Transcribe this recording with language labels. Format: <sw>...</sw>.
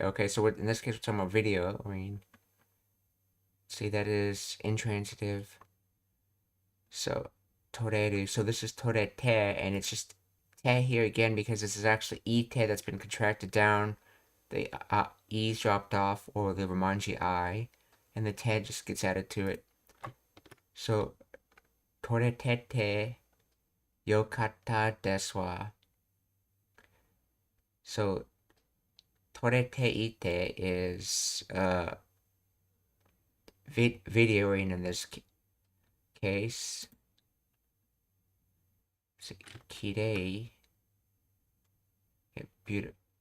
<en>Okay, so in this case we're talking about video. I mean, see, that is intransitive. So 撮れる. So this is 撮れて, and it's just te here again because this is actually ite that's been contracted down. The e's dropped off, or the romanji I, and the te just gets added to it.</en> <ja>So 撮れててよかったですわ.</ja> <en>So 撮れていて is videoing in this case. So, 綺麗, beautiful.</en>